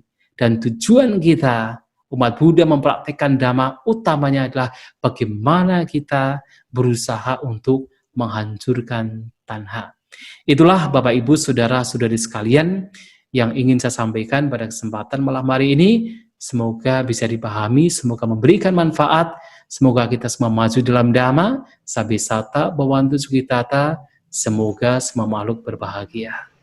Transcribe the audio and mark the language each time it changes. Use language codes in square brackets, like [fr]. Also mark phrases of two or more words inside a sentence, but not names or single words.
[id] Dan tujuan kita umat Buddha mempraktikkan dhamma utamanya adalah bagaimana kita berusaha untuk menghancurkan tanha. Itulah Bapak Ibu Saudara-saudari sekalian yang ingin saya sampaikan pada kesempatan malam hari ini. Semoga bisa dipahami, semoga memberikan manfaat, semoga kita semua maju dalam dhamma, [pi] sabisata, bawantu sukitata, [id] semoga semua makhluk berbahagia.